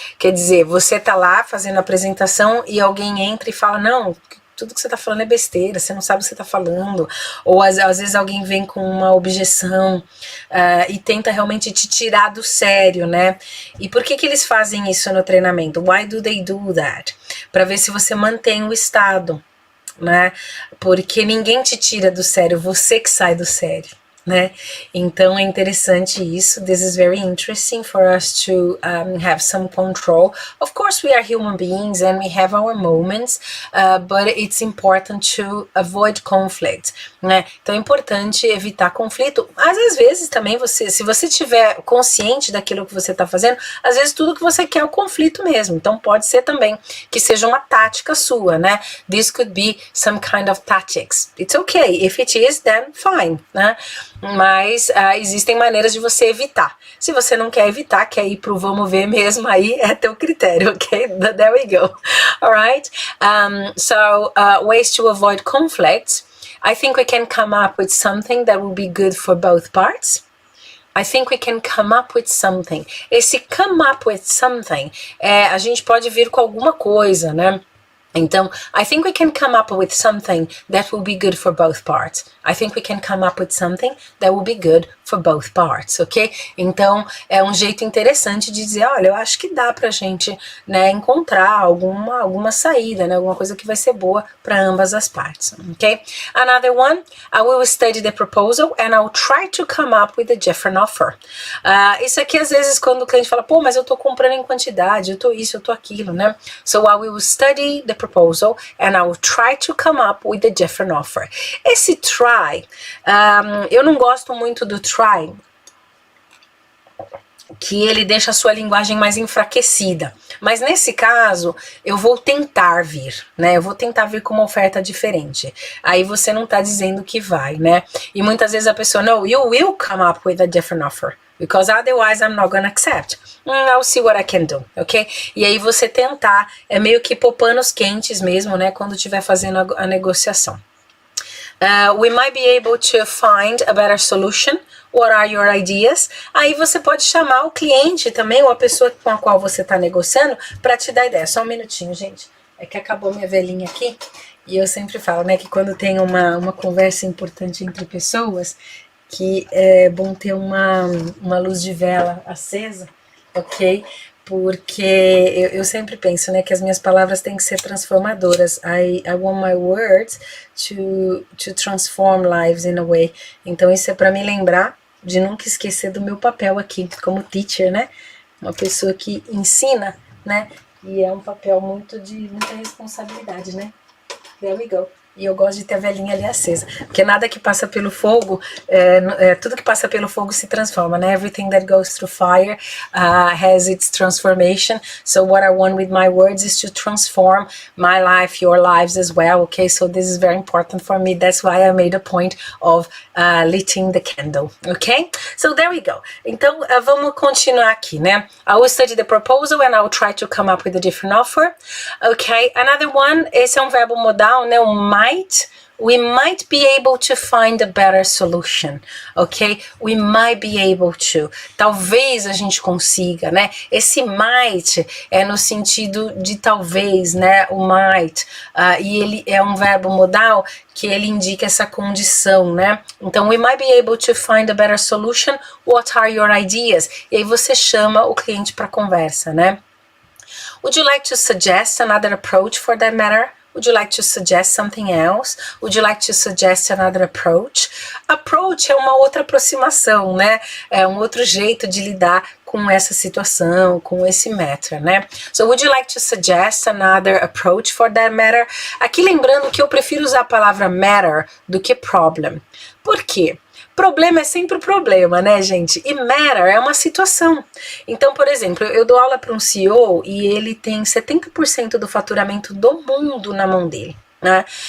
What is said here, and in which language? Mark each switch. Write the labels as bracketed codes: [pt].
[pt] Quer dizer, você tá lá fazendo a apresentação e alguém entra e fala, não, tudo que você tá falando é besteira, você não sabe o que você tá falando, ou às vezes alguém vem com uma objeção e tenta realmente te tirar do sério, né? E por que eles fazem isso no treinamento? [en] Why do they do that? [pt] Para ver se você mantém o estado, né? Porque ninguém te tira do sério, você que sai do sério, né? Então é interessante isso. [en] This is very interesting for us to have some control. Of course, we are human beings and we have our moments, but it's important to avoid conflict, né? [pt] Então é importante evitar conflito. Mas às vezes também se você tiver consciente daquilo que você está fazendo, às vezes tudo que você quer é o conflito mesmo. Então pode ser também que seja uma tática sua, né? [en] This could be some kind of tactics. It's okay. If it is, then fine, né? [pt] Mas existem maneiras de você evitar. Se você não quer evitar, quer ir pro vamos ver mesmo, aí é teu critério, ok? [en] There we go. Alright? So, ways to avoid conflicts. I think we can come up with something that will be good for both parts. I think we can come up with something. [pt] Esse [en] come up with something, [pt] a gente pode vir com alguma coisa, né? [en] Então, I think we can come up with something that will be good for both parts. I think we can come up with something that will be good for both parts, ok? [pt] Então, é um jeito interessante de dizer, olha, eu acho que dá pra gente, né, encontrar alguma saída, né, alguma coisa que vai ser boa para ambas as partes, ok? [en] Another one, I will study the proposal and I'll try to come up with a different offer. [pt] Isso aqui, às vezes, quando o cliente fala, pô, mas eu tô comprando em quantidade, eu tô isso, eu tô aquilo, né? [en] So, I will study the proposal and I will try to come up with a different offer. [pt] Esse try, eu não gosto muito do try, que ele deixa a sua linguagem mais enfraquecida. Mas nesse caso, eu vou tentar vir, né? Eu vou tentar vir com uma oferta diferente. Aí você não tá dizendo que vai, né? E muitas vezes a pessoa, [en] no, you will come up with a different offer. Because otherwise I'm not gonna accept. I'll see what I can do, ok? [pt] E aí você tentar, é meio que pôr panos quentes mesmo, né? Quando estiver fazendo a negociação. [en] We might be able to find a better solution. What are your ideas? [pt] Aí você pode chamar o cliente também, ou a pessoa com a qual você está negociando, para te dar ideia. Só um minutinho, gente. É que acabou minha velhinha aqui, e eu sempre falo, né, que quando tem uma conversa importante entre pessoas, que é bom ter uma luz de vela acesa, ok? Porque eu sempre penso, né, que as minhas palavras têm que ser transformadoras. [en] I want my words to transform lives in a way. [pt] Então isso é para me lembrar de nunca esquecer do meu papel aqui como teacher, né? Uma pessoa que ensina, né? E é um papel de muita responsabilidade, né? [en] There we go. [pt] E eu gosto de ter a velhinha ali acesa, porque nada que passa pelo fogo, tudo que passa pelo fogo se transforma, né? [en] Everything that goes through fire has its transformation. So what I want with my words is to transform my life, your lives as well, okay? So this is very important for me. That's why I made a point of lighting the candle, okay? So there we go. [pt] Então, vamos continuar aqui, né? [en] I will study the proposal and I will try to come up with a different offer, okay? Another one, [pt] esse é um verbo modal, né? [en] We might be able to find a better solution, ok? We might be able to. [pt] Talvez a gente consiga, né? Esse might é no sentido de talvez, né? O might. E ele é um verbo modal que ele indica essa condição, né? [en] Então, we might be able to find a better solution. What are your ideas? [pt] E aí você chama o cliente para conversa, né? [en] Would you like to suggest another approach for that matter? Would you like to suggest something else? Would you like to suggest another approach? [pt] Approach é uma outra aproximação, né? É um outro jeito de lidar com essa situação, com esse matter, né? [en] So, would you like to suggest another approach for that matter? [pt] Aqui lembrando que eu prefiro usar a palavra matter do que problem. Por quê? Problema é sempre o problema, né, gente? E matter é uma situação. Então, por exemplo, eu dou aula para um CEO e ele tem 70% do faturamento do mundo na mão dele, né?